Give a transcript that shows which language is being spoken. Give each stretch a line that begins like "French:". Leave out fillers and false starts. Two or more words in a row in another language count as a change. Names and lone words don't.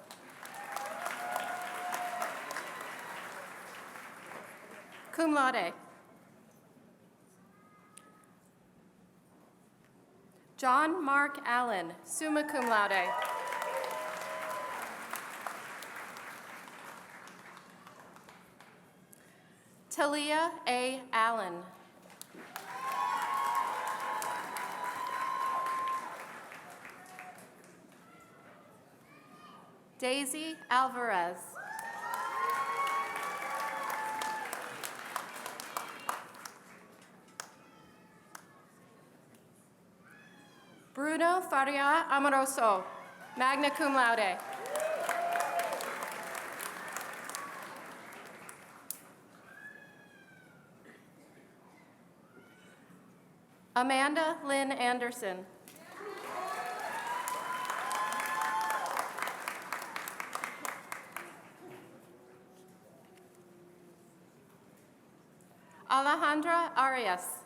Latin: Cum laude.
English: John Mark Allen,
Latin: summa cum laude.
English: Talia A. Allen. Daisy Alvarez. Bruno Faria Amoroso,
Latin: magna cum laude.
English: Amanda Lynn Anderson. Alejandra Arias.